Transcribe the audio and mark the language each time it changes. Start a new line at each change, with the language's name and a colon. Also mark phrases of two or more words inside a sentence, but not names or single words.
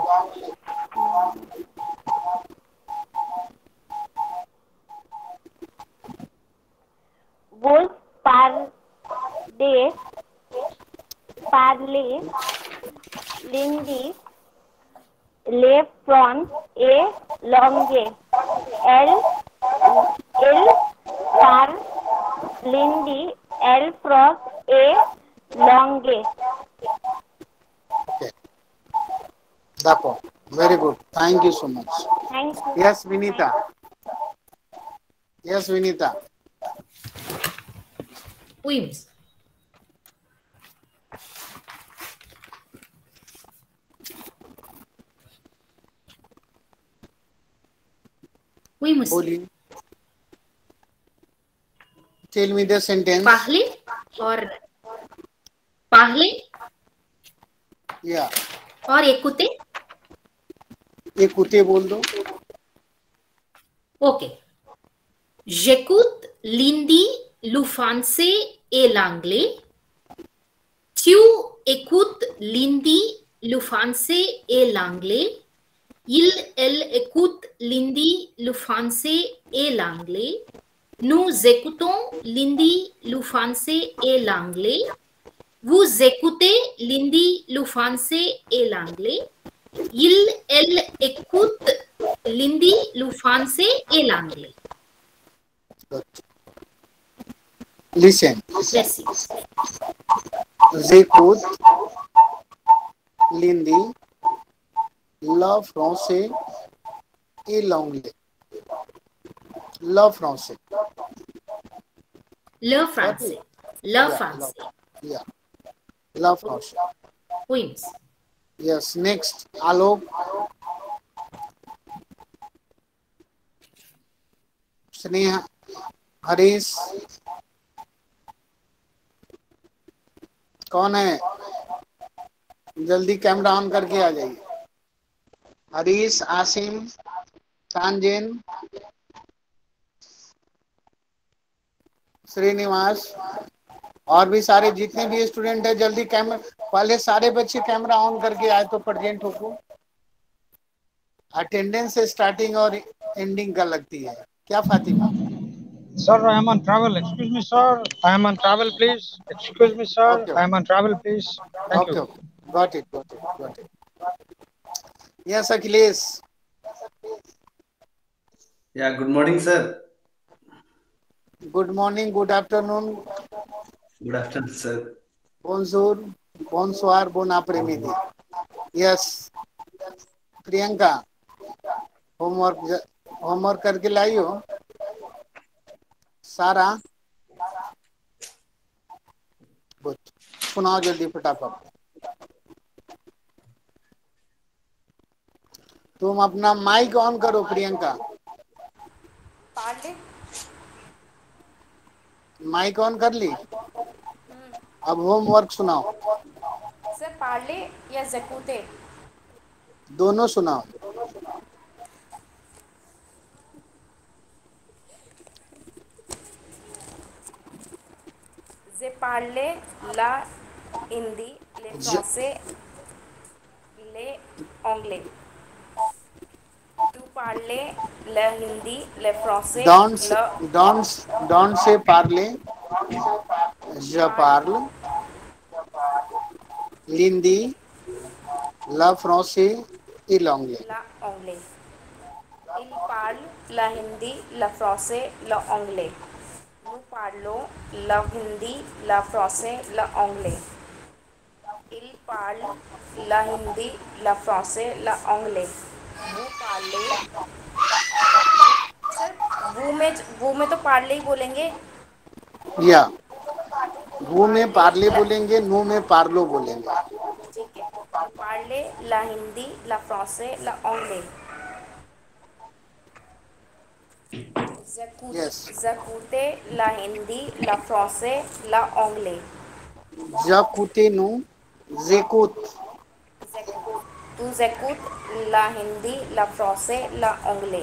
French: vous parlez l'hindi, le français et l'anglais. Il parle l'hindi, le français et l'anglais. Okay. D'accord.
English: Very good. Thank you so much. Thank you. Yes, Vinita. Yes, Vinita.
French: Oui, miss. Oui, monsieur.
Hindi: बोलिए.
English: Tell me the sentence.
Hindi: पहले और पहले
English: Yeah.
Hindi: और écouter. एक कुत्ते बोल दो.
English: Ok.
French: J'écoute l'hindi, le français et l'anglais. Tu écoutes l'hindi, le français et l'anglais. Elle écoute l'hindi, le français et l'anglais. Nous écoutons l'hindi, le français et l'anglais. Vous écoutez l'hindi, le français et l'anglais. Elle écoute l'hindi, le français et l'anglais.
English: Good. Listen.
French: Merci. J'écoute l'hindi, le français et l'anglais. Le français. Le français. Le français. Yeah. Le français. Oui, miss.
English: Yes. Next. Alok.
Hindi: स्नेहा, हरीश, कौन है? जल्दी
English: camera on
Hindi: करके आ जाइए. हरीश, आसिम, तानजेन, श्रीनिवास और भी सारे जितने भी स्टूडेंट है जल्दी कैमरा. पहले सारे बच्चे
English: camera on
Hindi: करके आए तो प्रेजेंट हो.
English: attendance starting
Hindi: और एंडिंग का लगती है क्या फातिमा?
English: Sir, I am on travel. Excuse me, sir. I am on travel, please. Excuse me, sir. Okay. I am on travel, please. Thank Okay. you. Okay. Got it. Yes, Akhilesh. Yeah, good morning, sir. Good morning, good afternoon, Good afternoon, sir.
French: bonjour, bonsoir, bon après-midi.
English: Yes,
Hindi: प्रियंका, होमवर्क करके लाई हो? सारा गुड. सुनाओ जल्दी फटाफट. तुम अपना
English: mic on
Hindi: करो प्रियंका. ले।
English: mic on
Hindi: कर ली। अब होमवर्क सुनाओ। सर पार्ले या जकूते? दोनों सुनाओ।
French: je parle la hindi le français le anglais. Tu parles le hindi, le français, डोंट le dont se parle, je parle l'hindi, la français et l'anglais. la anglais. Il parle le hindi, le français, le anglais. Nous parlons le hindi, le français, le anglais. Il parle le hindi, le français, le anglais. Vous parlez
Hindi: सर वो में तो पार्ले ही बोलेंगे। या वो में पार्ले बोलेंगे, नो में पार्लो बोलेंगे।
French: ठीक है, parle la hindi, la français, la anglais.
English: Yes.
French: J'écoute la hindi, la français, la anglais. J'écoute, nous j'écoute. Tu écoutes la hindi, la français, la anglais.